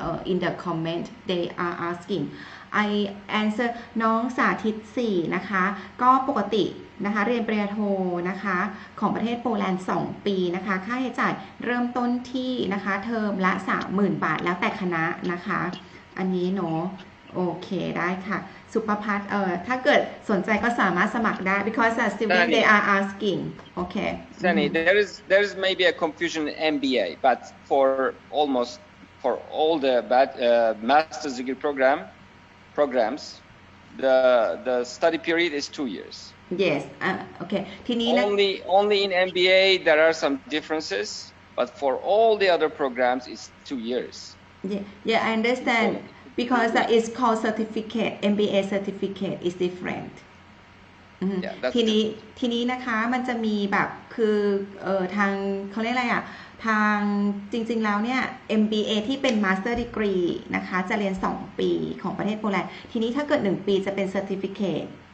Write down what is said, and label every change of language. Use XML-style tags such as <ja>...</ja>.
<en>in the comment they are asking I answer</en> <th>น้องสาธิต4นะคะก็ปกตินะคะเรียนปริญญาโทนะคะของประเทศโปแลนด์2 ปีนะคะค่าใช้จ่ายเริ่มต้นที่นะคะเทอมละ 30,000 บาทแล้วแต่คณะนะคะอันนี้เนาะโอเคได้ค่ะสุภพัฒน์ถ้าเกิดสนใจก็สามารถสมัครได้</th> <en>because student they are asking okay Sunny, there is maybe a confusion in MBA, but for all the master's degree programs, the study period is 2 years. yes okay</en> <th>ทีนี้นะ</th> <en>only in MBA there are some differences, but for all the other programs it's 2 years. yeah I understand because it's called certificate MBA certificate is different</en> <th>ทีนี้นะคะมันจะมีแบบคือทางเขาเรียกอะไรทางจริงๆแล้วเนี่ย MBA ที่เป็น Master Degree นะคะจะเรียน2 ปีของประเทศโปแลนด์ทีนี้ถ้าเกิด1 ปีจะเป็น Certificate</th>